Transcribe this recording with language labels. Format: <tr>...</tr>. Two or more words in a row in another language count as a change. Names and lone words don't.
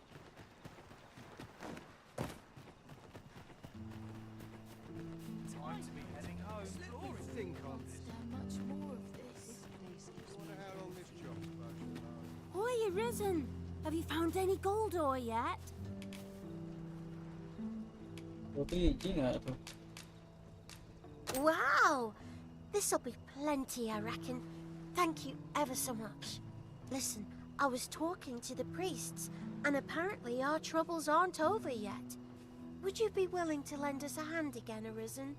<en>Time to be heading home. What do you think on this? Much more of this. Wonder how long this job's supposed to last. Hoy, Arisen! Have you found any gold ore yet?</en> <su>Kopi hiji nggak tuh?</su> <en>Wow! This'll be plenty, I reckon. Thank you ever so much. Listen, I was talking to the priests, and apparently our troubles aren't over yet. Would you be willing to lend us a hand again, Arisen?</en>